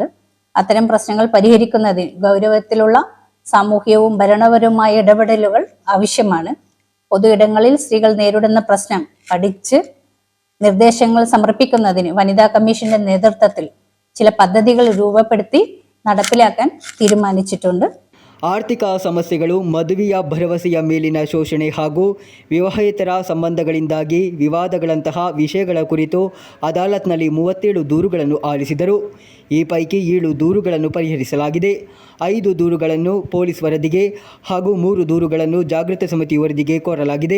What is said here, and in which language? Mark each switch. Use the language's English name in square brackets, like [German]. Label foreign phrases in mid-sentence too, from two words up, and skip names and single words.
[Malayalam] അത്തരം പ്രശ്നങ്ങൾ പരിഹരിക്കുന്നതിന് ഗൗരവത്തിലുള്ള സാമൂഹികവും ഭരണപരവുമായ ഇടപെടലുകൾ ആവശ്യമാണ്. പൊതു ഇടങ്ങളിൽ സ്ത്രീകൾ നേരിടുന്ന പ്രശ്നം പഠിച്ച് നിർദ്ദേശങ്ങൾ സമർപ്പിക്കുന്നതിന് വനിതാ കമ്മീഷന്റെ നേതൃത്വത്തിൽ ചില പദ്ധതികൾ രൂപപ്പെടുത്തി നടപ്പിലാക്കാൻ തീരുമാനിച്ചിട്ടുണ്ട്. [Kannada] ಆರ್ಥಿಕ ಸಮಸ್ಯೆಗಳು, ಮದುವೆಯ ಭರವಸೆಯ ಮೇಲಿನ ಶೋಷಣೆ ಹಾಗೂ ವಿವಾಹೇತರ ಸಂಬಂಧಗಳಿಂದಾಗಿ ವಿವಾದಗಳಂತಹ ವಿಷಯಗಳ ಕುರಿತು ಅದಾಲತ್ನಲ್ಲಿ 37 ದೂರುಗಳನ್ನು ಆಲಿಸಿದರು. ಈ ಪೈಕಿ 7 ದೂರುಗಳನ್ನು ಪರಿಹರಿಸಲಾಗಿದೆ. 5 ದೂರುಗಳನ್ನು ಪೊಲೀಸ್ ವರದಿಗೆ ಹಾಗೂ 3 ದೂರುಗಳನ್ನು ಜಾಗೃತ ಸಮಿತಿ ವರದಿಗೆ ಕೋರಲಾಗಿದೆ.